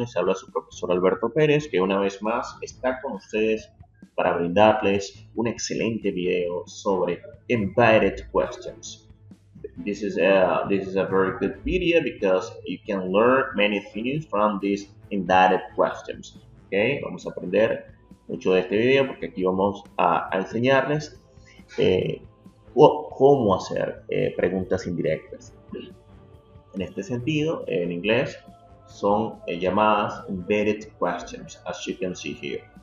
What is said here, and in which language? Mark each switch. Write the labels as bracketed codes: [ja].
[es] Les habla su profesor Alberto Pérez, que una vez más está con ustedes para brindarles un excelente video sobre embedded questions. [en] This is a very good video because you can learn many things from these embedded questions. [es] Okay, vamos a aprender mucho de este video porque aquí vamos a enseñarles eh, cómo hacer preguntas indirectas. En este sentido, en inglés, son llamadas embedded questions, as you can see here.